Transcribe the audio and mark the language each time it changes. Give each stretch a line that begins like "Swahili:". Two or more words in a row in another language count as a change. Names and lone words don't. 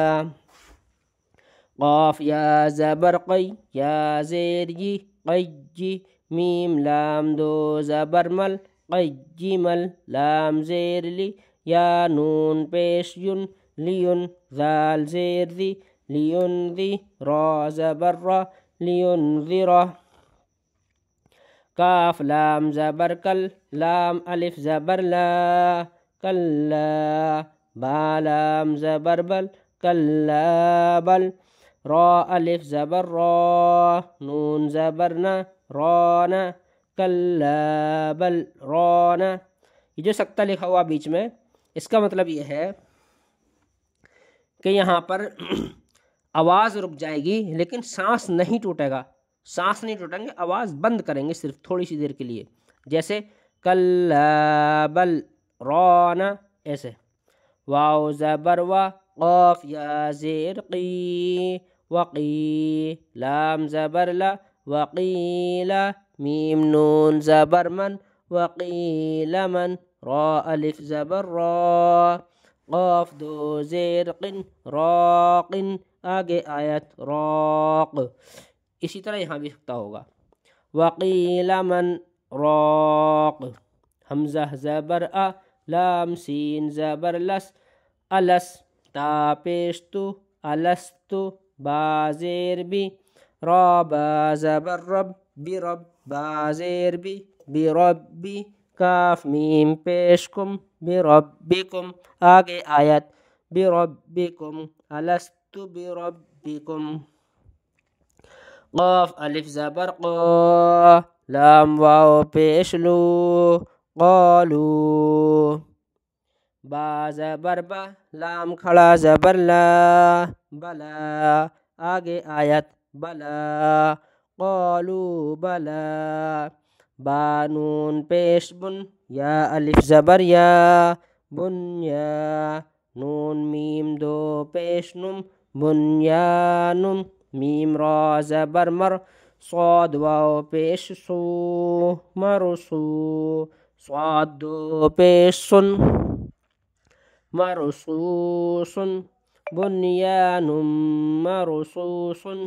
Urdu: قاف یا زبر قی، یا زیر ی قی، میم لام دو زبر مل، قیمل، لام زیر لی، یا نون پیش ین، لیون، ذال زیر دی، لیون دی، را زبر را، لینذرہ. کاف لام زبر کل، لام الف زبر لا، کلا، با لام زبر بل،
Arabic: کلا بل،
Urdu: را الف زبر را، نون زبر نا، رانا،
Arabic: کلا بل رانا.
Urdu: یہ جو سکتہ لکھا ہوا بیچ میں، اس کا مطلب یہ ہے کہ یہاں پر آواز رک جائے گی لیکن سانس نہیں ٹوٹے گا، سانس نہیں ٹوٹیں گے، آواز بند کریں گے صرف تھوڑی سی دیر کے لیے، جیسے
Arabic: کلا بل رانا
Urdu: ایسے. واو زبر و، قاف یا زیر قی، وقی، لام زبر لا، وقیلا، میم نون زبر من،
Arabic: وقیل من،
Urdu: را الف زبر را، قاف دو زیر قن، راقن. آگے آیت راق. اسی طرح یہاں بھی سکتا ہوگا
Arabic: وقیل من راق.
Urdu: حمزہ زبر ا، لام سین زبر لس، الس، تا پیش تو، الستو، با زیر بی، را با زبر رب، برب، با زیر بی، بربی، کاف میم پیش کم، بربکم. آگے آیت بربکم،
Arabic: الست بربکم.
Urdu: قاف الف زبر قا، لام واو پیش لو، قالو، با زبر با، لام کھڑا زبر لا، بلا. آگے آیت بلا،
Arabic: قالو بلا،
Urdu: با نون پیش بن، یا الف زبر یا، بنیا، نون میم دو پیش نم، بنیانم، میم را زبر مر، صاد واو پیش سو، مرسو، صاد دو پیش سن، مرسوسن،
Arabic: بنیانم مرسوسن.